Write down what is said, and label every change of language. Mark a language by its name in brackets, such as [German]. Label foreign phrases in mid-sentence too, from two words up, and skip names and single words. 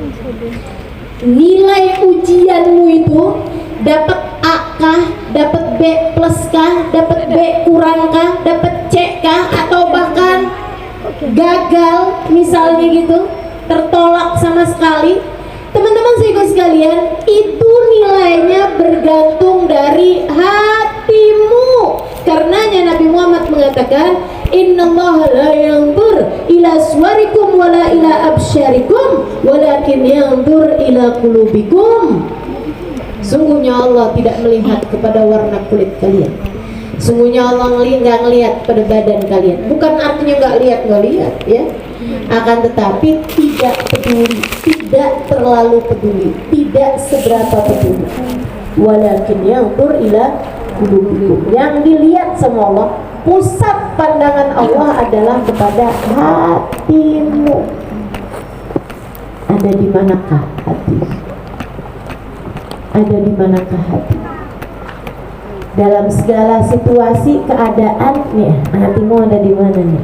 [Indonesian] Nilai ujianmu itu dapat A kah, dapat B plus kah, dapat B kurang kah, dapat C kah, atau bahkan gagal misalnya gitu, tertolak sama sekali. Teman-teman seriku sekalian, itu nilainya bergantung dari hatimu. Karenanya Nabi Muhammad mengatakan, [Arabic] إن الله لا ينظر إلى صوركم ولا إلى أبشاركم ولكن ينظر إلى قلوبكم. [Indonesian] Sungguhnya Allah tidak melihat kepada warna kulit kalian, Sungguhnya Allah nggak ngelihat pada badan kalian. Bukan artinya nggak lihat ya. Akan tetapi tidak peduli, tidak terlalu peduli, tidak seberapa peduli. [Arabic] ولكن ينظر إلى قلوبكم. [Indonesian] Yang dilihat sama Allah, pusat pandangan Allah adalah kepada hatimu. Ada di manakah hati? Ada di manakah hati? Dalam segala situasi, keadaan, nih, hatimu ada di mana nih?